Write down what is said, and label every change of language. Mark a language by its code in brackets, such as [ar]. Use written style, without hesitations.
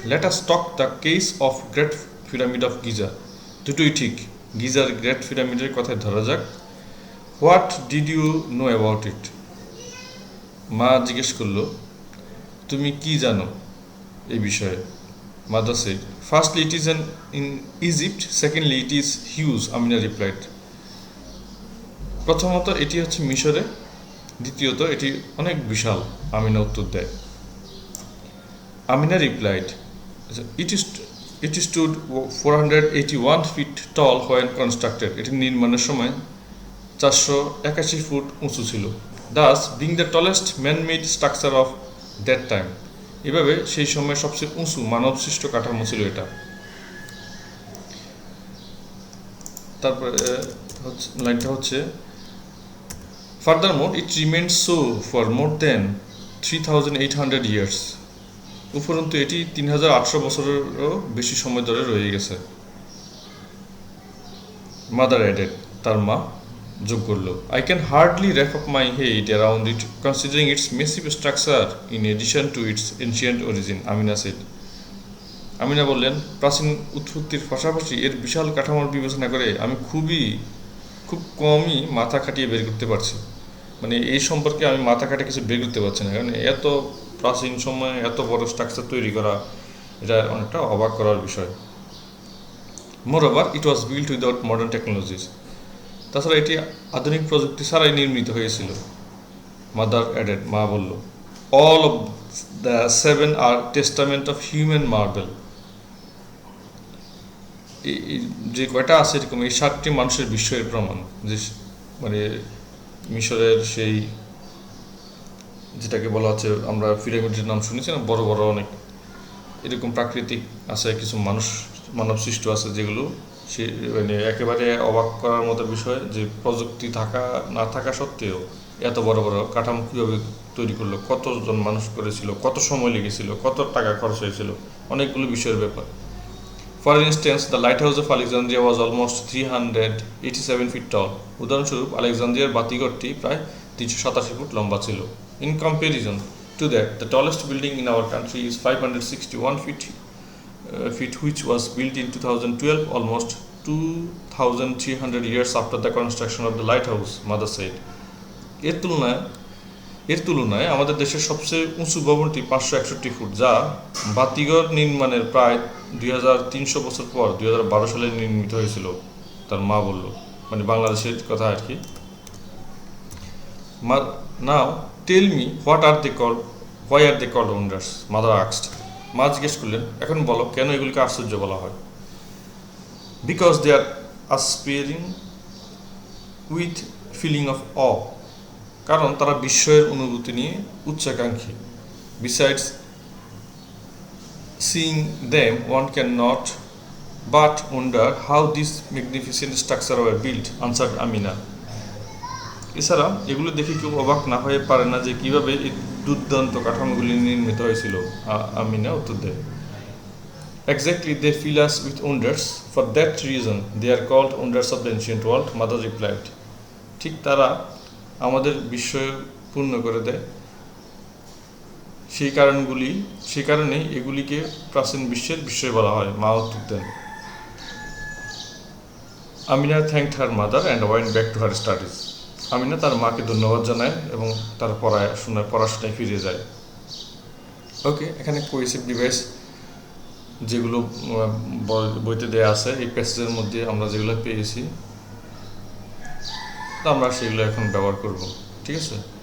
[en] Let us talk the case of great pyramid of Giza. [bn] দুটোই ঠিক। Geyser great পিরামিডের কথায় ধরা যাক। [en] What did you know about it? [bn] মা জিজ্ঞেস করলো, তুমি কি জানো এই বিষয়ে? [en] Mother said, Firstly, it is in Egypt. Secondly, it is huge, Amina replied. [bn] প্রথমত এটি হচ্ছে মিশরে, দ্বিতীয়ত এটি অনেক বিশাল, আমিনা উত্তর দেয়। [en] Amina replied, it stood 481 feet tall when constructed. [bn] এটি নির্মাণের সময় 481 ফুট উঁচু ছিল। [en] Thus, being the tallest man-made structure of that time. [bn] এভাবে সেই সময় সবচেয়ে উঁচু মানবসৃষ্ট কাঠামো ছিল এটা। তারপরে লাইনটা হচ্ছে [en] Furthermore, it remained so for more than 3,800 years. [bn] উপরন্তু এটি 3,800 বছরেরও বেশি সময় ধরে রয়ে গেছে। [en] Mother added, [bn] তার মা যোগ করলো, [en] I can hardly wrap up my head around it, considering its massive structure in addition to its ancient origin, Amina said. [bn] Amina বললেন, প্রাচীন উৎপত্তির পাশাপাশি এর বিশাল কাঠামোর বিবেচনা করে আমি খুব কমই মাথা খাটিয়ে বের করতে পারছি। মানে এই সম্পর্কে আমি মাথা খাটিয়ে কিছু বের করতে পারছি না, কারণ এত প্রাচীন সময়ে এত বড় স্ট্রাকচার তৈরি করা, এটা অনেকটা অবাক করার বিষয়। [en] Moreover, it was built without modern technologies. [bn] তাছাড়া এটি আধুনিক প্রযুক্তি ছাড়াই নির্মিত হয়েছিল। [en] mother added, [bn] মা বলল, [en] all of the 7 are testament of human marvel. [bn] যে কয়টা আছে এরকম এই 7টি মানুষের বিস্ময়ের প্রমাণ, যে মানে মিশরের সেই যেটাকে বলা হচ্ছে, আমরা পিরামিডের নাম শুনেছি না, বড় বড় অনেক এরকম প্রাকৃতিক আছে, কিছু মানব সৃষ্ট আছে, যেগুলো সে মানে একেবারে অবাক করার মতো বিষয়, যে প্রযুক্তি থাকা না থাকা সত্ত্বেও এত বড় বড় কাঠামো কীভাবে তৈরি করলো, কতজন মানুষ করেছিল, কত সময় লেগেছিল, কত টাকা খরচ হয়েছিল, অনেকগুলো বিষয়ের ব্যাপার। [en] For instance, the lighthouse of Alexandria was almost 387 feet tall. [bn] উদাহরণস্বরূপ আলেকজান্দ্রিয়ার বাতিঘরটি প্রায় 387 ফুট লম্বা ছিল। [en] In comparison to that, the tallest building in our country is 561 feet, which was built in 2012, almost 2,300 years after the construction of the lighthouse, Mother said. [bn] এর তুলনায় আমাদের দেশের সবচেয়ে উঁচু ভবনটি 561 ফুট, যা বাতিঘর নির্মাণের প্রায় 2300 বছর পর 2012 সালে নির্মিত হয়েছিল, তার মা বলল, মানে বাংলাদেশের কথা আর কি। [en] Now tell me, why are they called wonders? Mother asked. [bn] মা জিজ্ঞেস করলেন, এখন বলো কেন এগুলিকে আশ্চর্য বলা হয়? [en] Because they are aspiring with feeling of awe. [bn] কারণ তারা বিস্ময়ের অনুভূতি নিয়ে উচ্চাকাঙ্ক্ষী। [en] Besides seeing them, one cannot but wonder how these magnificent structures were built, answered Amina. [bn] এছাড়া এগুলো দেখে কেউ অবাক না হয়ে পারে না যে কিভাবে এই দুর্দান্ত কাঠামোগুলি নির্মিত হয়েছিল, আমিনা উত্তর দেয়। [en] Exactly, they fill us with wonders. For that reason, they are called wonders of the ancient world, Mother replied. [bn] ঠিক তারা আমাদের বিস্ময় পূর্ণ করে দেয়, সেই কারণেই এগুলিকে প্রাচীন বিশ্বের বিস্ময় বলা হয়, মা উত্তর দেন। [en] Amina thanked her mother and went back to her studies. [bn] Amina তার মাকে ধন্যবাদ জানায় এবং তার পড়াশোনায় ফিরে যায়। ওকে, এখানে কোহেসিভ ডিভাইস যেগুলো বইতে দেওয়া আছে, এই প্যাসেজের মধ্যে আমরা যেগুলো পেয়েছি আমরা সেগুলো এখন ব্যবহার করব, ঠিক আছে।